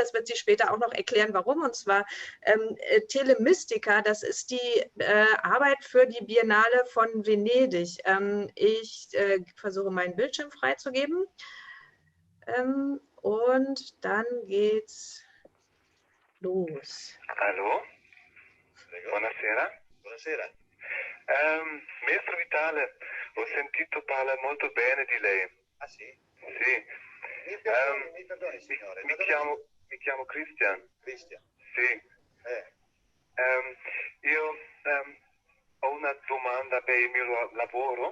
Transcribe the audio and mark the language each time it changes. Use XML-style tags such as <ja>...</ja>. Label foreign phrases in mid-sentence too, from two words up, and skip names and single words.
<de>Das wird sie später auch noch erklären, warum. Und zwar Telemistica, das ist die Arbeit für die Biennale von Venedig. Ich versuche, meinen Bildschirm freizugeben. Und dann geht's los. Hallo?</de> <it>Buonasera. Buonasera. Maestro Vitale, ho sentito parlare molto bene di lei. Ah sì? Sì. Mi perdoni signore. Mi chiamo Christian. Cristian. Sì. Io ho una domanda per il mio lavoro.</it>